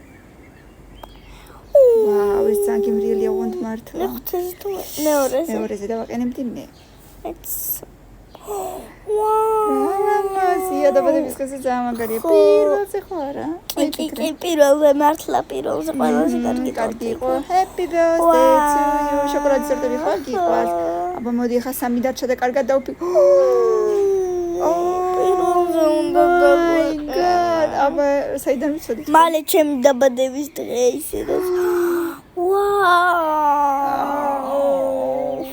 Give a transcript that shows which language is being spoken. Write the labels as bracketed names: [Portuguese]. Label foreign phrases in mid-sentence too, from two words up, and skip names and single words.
[Georgian] ვაუ, ეს ძალიან გემრიელია ვონთ მართლა. მეხუთეზე თუ მეორეზე? მეორეზე დავაყენებდი მე. ვაუ, ლამაზია, დაბადების დღეზე ძალიან მაგარია. პირველზე ხო არა? კი, პირველზე მართლა პირველზე ყველაზე კარგი იყო. [English] Happy birthday to you. [Georgian] შოკოლადის ტორტები ხო გიყვარს? აბა მოდი ხა სამი დარჩა და კარგად დავფიქრ. პირველზე უნდა დავაყენო. აბა საიდან ვიცოდი? მალე ჩემი დაბადების დღე ისედაც. ვაუ!